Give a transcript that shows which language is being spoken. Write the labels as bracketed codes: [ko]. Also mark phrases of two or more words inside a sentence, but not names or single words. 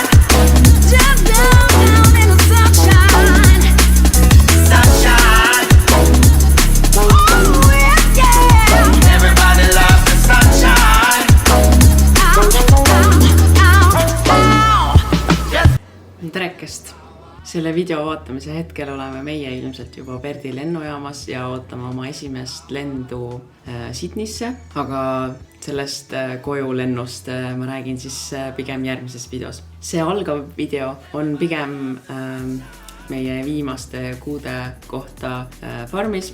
[en] Down, down, down in the sunshine. Sunshine. Oh, yeah, yeah. Everybody loves the sunshine. Ow, ow, ow, ow. [et] Terekest! Selle video vaatamise hetkel oleme meie ilmselt juba Perdi lennujaamas ja ootame oma esimest lendu Sydneysse, aga sellest koju lennust ma räägin siis pigem järgmises videos. See algav video on pigem meie viimaste kuude kohta farmis.